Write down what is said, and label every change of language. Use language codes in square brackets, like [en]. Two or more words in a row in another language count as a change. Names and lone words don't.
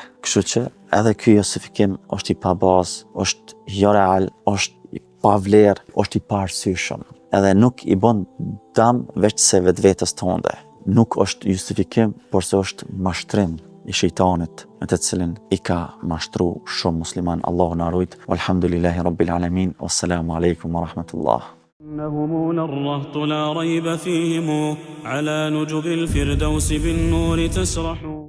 [sq] Kështu që edhe ky justifikim është i pa bazë, është jo real, është i pa vlerë, është i pa arsyeshëm. Edhe nuk i bën dëm veç se vetvetes tënde. Nuk është justifikim, por se është mashtrim i shejtanit me të cilin i ka mashtru shumë musliman. Allahu na rujt. [ar] والحمد لله رب العالمين والسلام عليكم ورحمة الله. إنهم الرهط لا ريب فيهم على نجب الفردوس بالنور تسرح